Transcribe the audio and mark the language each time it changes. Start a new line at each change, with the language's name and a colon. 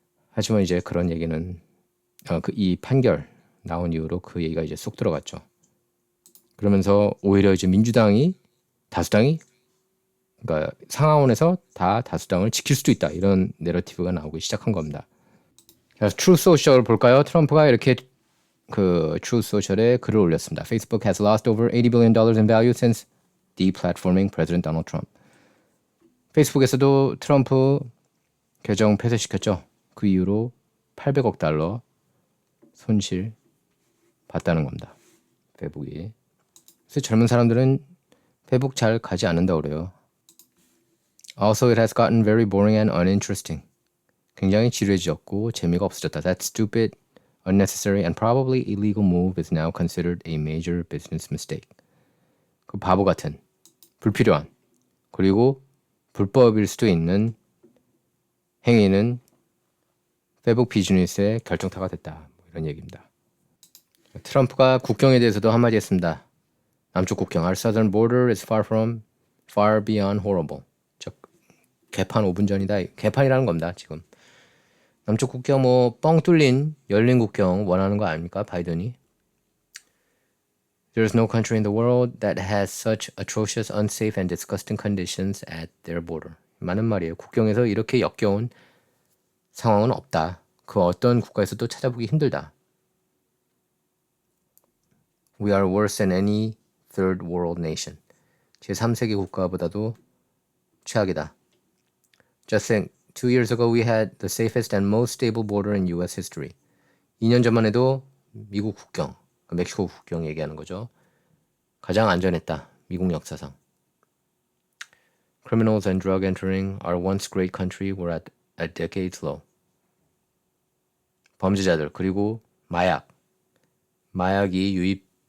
Korean: 하지만 이제 그런 얘기는 이 판결 나온 이후로 그 얘기가 이제 쏙 들어갔죠. 그러면서 오히려 이제 민주당이 다수당이 그러니까 상하원에서 다 다수당을 지킬 수도 있다. 이런 내러티브가 나오기 시작한 겁니다. 그래서 트루 소셜 볼까요? 트럼프가 이렇게 그 Truth Social에 글을 올렸습니다.
English: Facebook has lost over $80 billion in value since deplatforming President Donald Trump.
Korean: 페이스북에서도 트럼프 계정 폐쇄시켰죠. 그 이후로 800억 달러 손실 봤다는 겁니다. 페북이. 그래서 젊은 사람들은 페북 잘 가지 않는다고 그래요.
English: Also, it has gotten very boring and uninteresting.
Korean: 굉장히 지루해졌고 재미가 없어졌다.
English: That stupid, unnecessary and probably illegal move is now considered a major business mistake.
Korean: 그 바보 같은, 불필요한, 그리고 불법일 수도 있는 행위는 페북 비즈니스의 결정타가 됐다. 뭐 이런 얘기입니다. 트럼프가 국경에 대해서도 한마디 했습니다. 남쪽 국경,
English: our southern border is far beyond horrible.
Korean: 즉, 개판 5분 전이다. 개판이라는 겁니다. 지금. 남쪽 국경 뭐 뻥 뚫린 열린 국경 원하는 거 아닙니까? 바이든이.
English: There is no country in the world that has such atrocious, unsafe and disgusting conditions at their border.
Korean: 많은 말이에요. 국경에서 이렇게 역겨운 상황은 없다. 그 어떤 국가에서도 찾아보기 힘들다.
English: We are worse than any third world nation.
Korean: 제3세계 국가보다도 최악이다.
English: Just think, 2 years ago we had the safest and most stable border in U.S. history.
Korean: 2년 전만 해도 미국 국경, 멕시코 국경 얘기하는 거죠. 가장 안전했다. 미국 역사상.
English: Criminals and drug entering our once great country were at decades low.
Korean: 범죄자들 그리고 마약 유입이